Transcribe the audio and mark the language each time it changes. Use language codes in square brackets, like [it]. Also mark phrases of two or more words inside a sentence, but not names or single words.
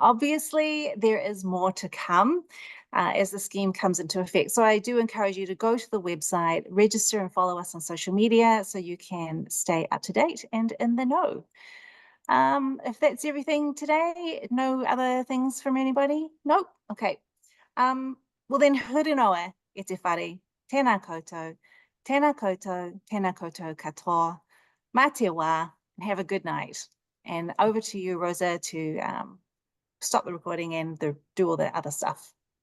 [en] Obviously, there is more to come as the scheme comes into effect. So I do encourage you to go to the website, register and follow us on social media so you can stay up to date and in the know. If that's everything today, no other things from anybody? Nope. Okay. Well then, [mi] hurinoa e te whare, tēnā koutou, tēnā koutou, tēnā koutou katoa, mā te wā, [en] and have a good night. And over to you, Rosa, to stop the recording and do all the other stuff.